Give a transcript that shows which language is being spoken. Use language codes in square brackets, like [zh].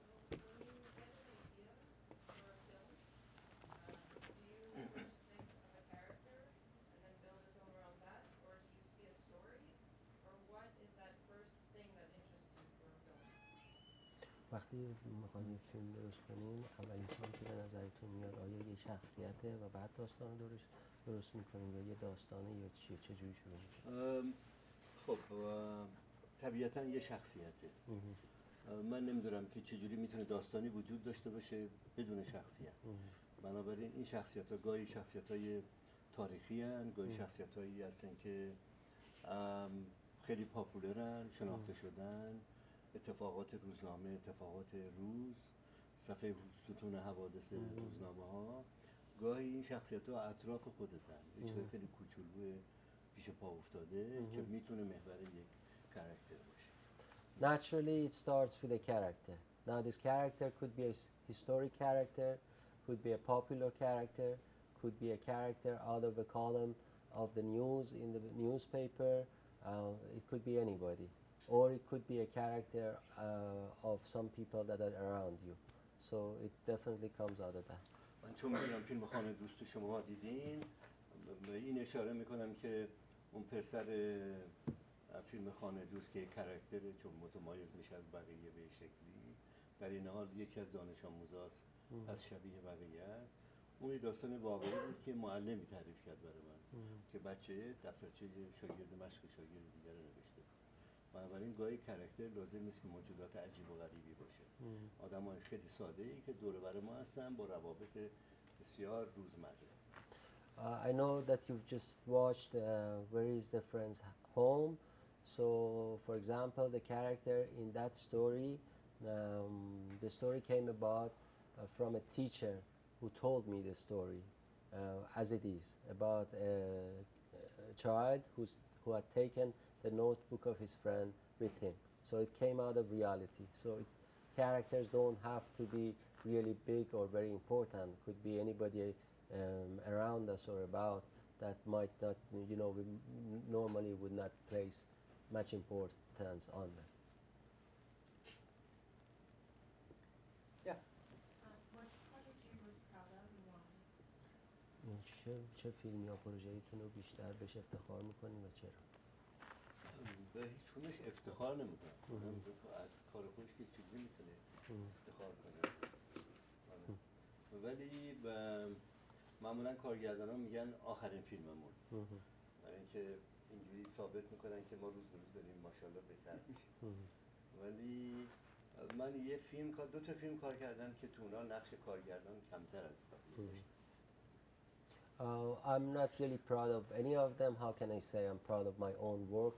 [en] When you get an idea for a film, do you first think of a character and then build a film around that, or do you see a story, or what is that first thing that interests you for a film? [fa] وقتی میخواین یه فیلم درست کنین، اولین چیزی که به نظرتون میاد آیا یه شخصیته و بعد داستان درش درست میکنین یا یه داستانه یا چیه؟ چجوری شروع میکنین؟ خب طبیعتا یه شخصیته. من نمیدونم که چجوری میتونه داستانی وجود داشته باشه بدون شخصیت. بنابراین این شخصیت ها گاهی شخصیت های تاریخی هن، گاهی شخصیت هایی هستن که خیلی پاپولرن، شناخته شدن، اتفاقات روزنامه، اتفاقات روز، صفحه ستون حوادث روزنامه ها. گاهی این شخصیت ها اطراف خودتن، یه چیز خیلی کوچولو پیش پا افتاده که میتونه محور یک کاراکتر باشه. [en] Naturally, it starts with a character. Now, this character could be a historic character, could be a popular character, could be a character out of a column of the news in the newspaper. It could be anybody. Or it could be a character of some people that are around you. So it definitely comes out of that. [fa] من چون میدونم فیلم خانه دوست شما دیدین، به این اشاره میکنم که اون پسر فیلم خانه دوست که کاراکتر چون متمایز میشه از بقیه به شکلی، در این حال یکی از دانش آموزاست، پس شبیه بقیه است. اون داستان واقعی بود که معلمی تعریف کرد برای من که بچه دفترچه شاگرد مشق شاگرد دیگر رو نوشته. بنابراین گاهی کاراکتر لازم نیست که موجودات عجیب و غریبی باشه. آدمای خیلی ساده‌ای که دور و بر ما هستن با روابط بسیار روزمره. [en] I know that you've just watched Where is the Friend's Home. So, for example, the character in that story, the story came about from a teacher who told me the story as it is, about a child who had taken the notebook of his friend with him. So it came out of reality. So characters don't have to be really big or very important. Could be anybody around us or about that might not, you know, we normally would not place much importance on them. Yeah. What project are you most proud of and why? [fa] چه فیلم یا پروژه‌ایتون رو بیشتر بهش افتخار میکنین و چرا؟ به هیچ کنش افتخار نمیکنم. از کار خودش که چیزی میتونه افتخار کنه. ولی معمولا کارگردان ها میگن آخرین فیلممون. برای اینکه اینجوری ثابت میکنن که ما روز به روز داریم ماشاءالله بهتر میشیم. ولی من دو تا فیلم کار کردم که تو اونا نقش کارگردان کمتر از بقیه داشتم. [en] I'm not really proud of any of them. How can I say I'm proud of my own work?